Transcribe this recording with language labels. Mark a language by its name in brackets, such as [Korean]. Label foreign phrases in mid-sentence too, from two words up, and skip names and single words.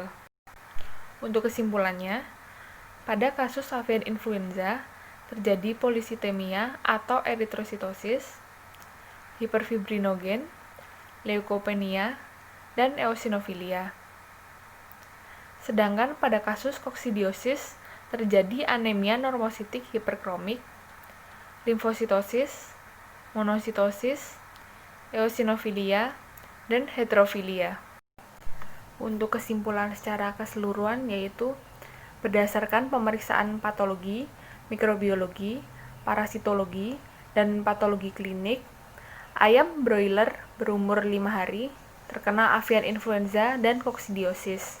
[Indonesian] Untuk kesimpulannya, pada kasus [English] avian influenza [Indonesian] terjadi polisitemia atau eritrositosis, hiperfibrinogen, leukopenia, dan eosinofilia. Sedangkan pada kasus koksidiosis terjadi anemia normositik hiperkromik, limfositosis, monositosis, eosinofilia, dan heterofilia. Untuk kesimpulan secara keseluruhan yaitu berdasarkan pemeriksaan patologi, mikrobiologi, parasitologi, dan patologi klinik, ayam broiler berumur 5 hari terkena [English] avian influenza [Indonesian] dan koksidiosis.